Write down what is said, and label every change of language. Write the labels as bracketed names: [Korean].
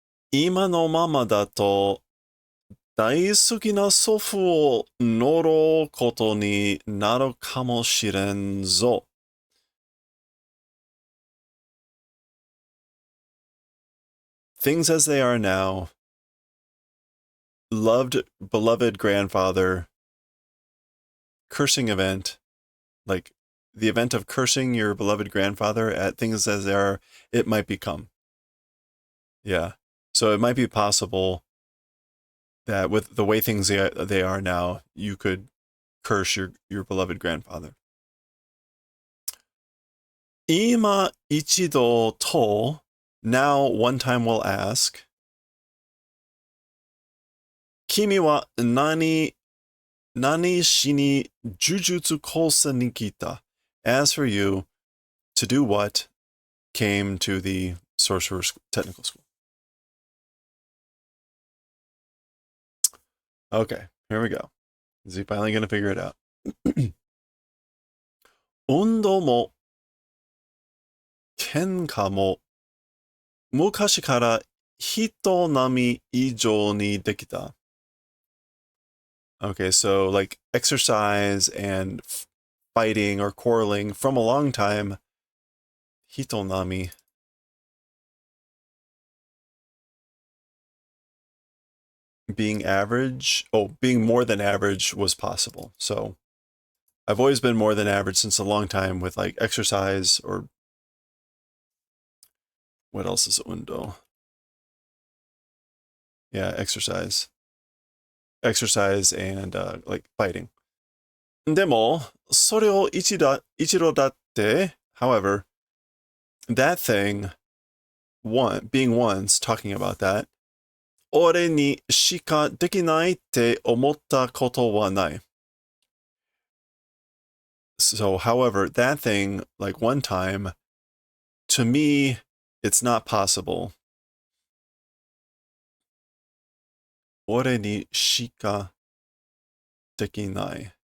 [Japanese] 今のままだと大好きな祖父を呪うことになるかもしれんぞ。 [English] Things as they are now, beloved grandfather, cursing event, like the event of cursing your beloved grandfather at things as they are, it might become. Yeah. So it might be possible that with the way things they are now, you could curse your beloved grandfather. [Japanese] 今一度と [English] now one time will ask [Japanese] 君は何しに呪術高専に来た [English] As for you, to do what came to the sorcerer's technical school. Okay, here we go. Is he finally going to figure it out? [Japanese] 運動も喧嘩も昔から人並み以上にできた. [English] Okay, so like exercise and fighting or quarreling from a long time. Hitonami. Being average. Oh, being more than average was possible. So I've always been more than average since a long time with like exercise or what else is undo? Yeah, exercise. Exercise and like fighting. [Japanese] でも、それを一度だって, [English] however, that thing, being once, talking about that, [Japanese] 俺にしかできないって思ったことはない. [English] So, however, that thing, like one time, to me, it's not possible. [Japanese] 俺にしかできない.